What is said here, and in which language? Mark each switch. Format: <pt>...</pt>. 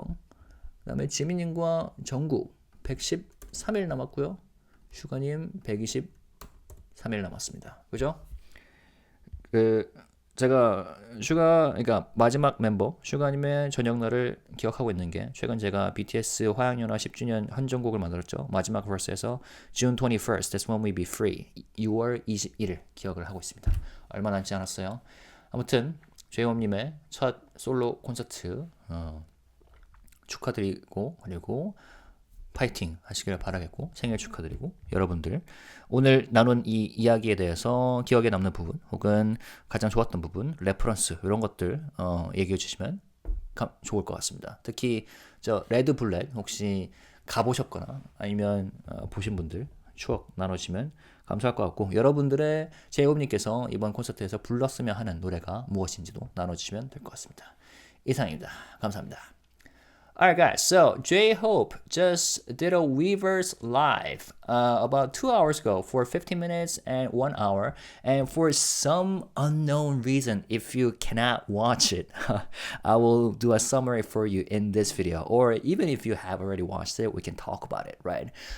<ko>그 다음에 지민님과 정국 113일 남았고요. 슈가님 123일 남았습니다. 그죠? 제가 그러니까 마지막 멤버 슈가님의 저녁날을 기억하고 있는 게 최근 제가 BTS 화양연화 10주년 헌정곡을 만들었죠. 마지막 버스에서</ko> <en>June 21st, that's when we be free.</en> <ko>6월 21일 기억을 하고 있습니다. 얼마 남지 않았어요. 아무튼 제이홉님의 첫 솔로 콘서트 축하드리고 그리고 파이팅 하시길 바라겠고 생일 축하드리고 여러분들 오늘 나눈 이 이야기에 대해서 기억에 남는 부분 혹은 가장 좋았던 부분 레퍼런스 이런 것들 얘기해 주시면 좋을 것 같습니다. 특히 저 레드 블랙 혹시 가보셨거나 아니면 보신 분들 추억 나눠주시면 감사할 것 같고 여러분들의 제이홉님께서 이번 콘서트에서 불렀으면 하는 노래가 무엇인지도 나눠주시면 될 것 같습니다. 이상입니다. 감사합니다.</ko> <en>Alright guys, so J-Hope just did a Weverse live about 2 hours ago for 15 minutes and 1 hour, and for some unknown reason, if you cannot watch it, I will do a summary for you in this video, or even if you have already watched it, we can talk about it, right?</en>